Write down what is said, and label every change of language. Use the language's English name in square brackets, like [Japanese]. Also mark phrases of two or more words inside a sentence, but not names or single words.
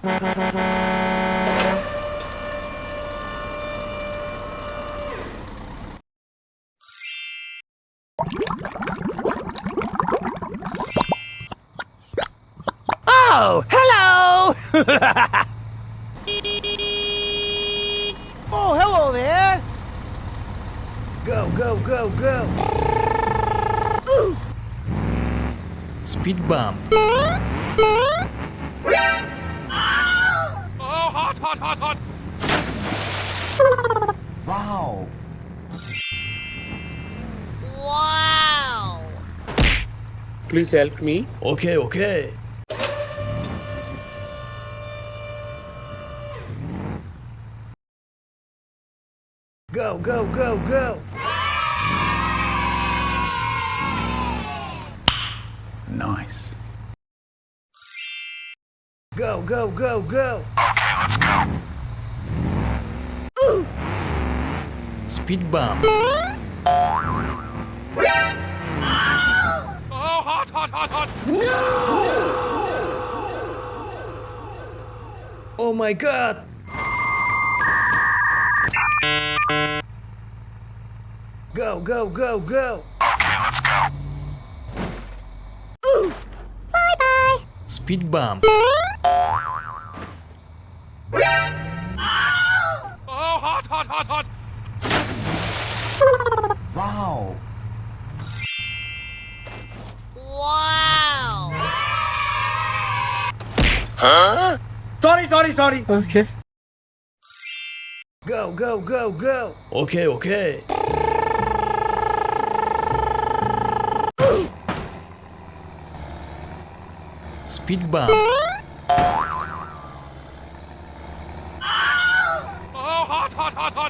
[English] Oh, hello! Oh, hello there! Go, go, go, go! Speed bump. Oh, hot, hot, hot, hot! Wow! Wow! Please help me. Okay, okay. Go, go, go, go! Nice. Go, go, go, go! Okay, let's go. Speed bump. Oh, hot, hot, hot, hot! Oh my god! Go, go, go, go! Okay, let's go. Bye-bye! Speed bump. Oh, hot, hot, hot, hot! Wow! Wow! Sorry. Okay. Go, go, go, go! Okay, okay. Speed bump. Oh, hot, hot, hot, hot!